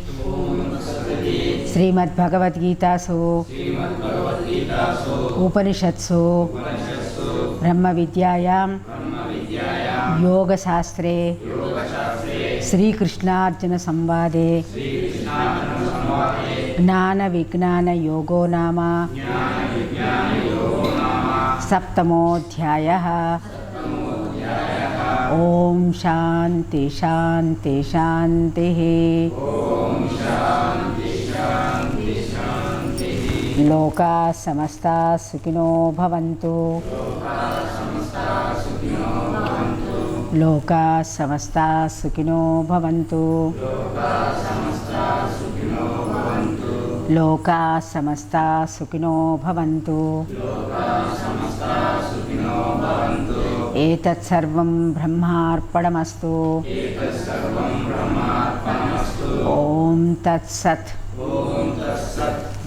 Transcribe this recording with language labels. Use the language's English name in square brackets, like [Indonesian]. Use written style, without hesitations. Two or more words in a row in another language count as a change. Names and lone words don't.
[Sanskrit] శ్రీమద్భగవద్గీతాసు ఉపనిషత్సు బ్రహ్మ విద్యాయాం యోగశాస్త్రే శ్రీకృష్ణార్జున సంవాదే జ్ఞాన విజ్ఞాన యోగో నామ సప్తమోధ్యాయః. ఓం శాంతి శాంతి శాంతి. లోకా సమస్తా సుఖినో భవంతు. లోకా సమస్తా సుఖినో భవంతు. లోకా సమస్తా సుఖినో భవంతు. ఏతత్సర్వం బ్రహ్మార్పణమస్తు. ఓం తత్సత్.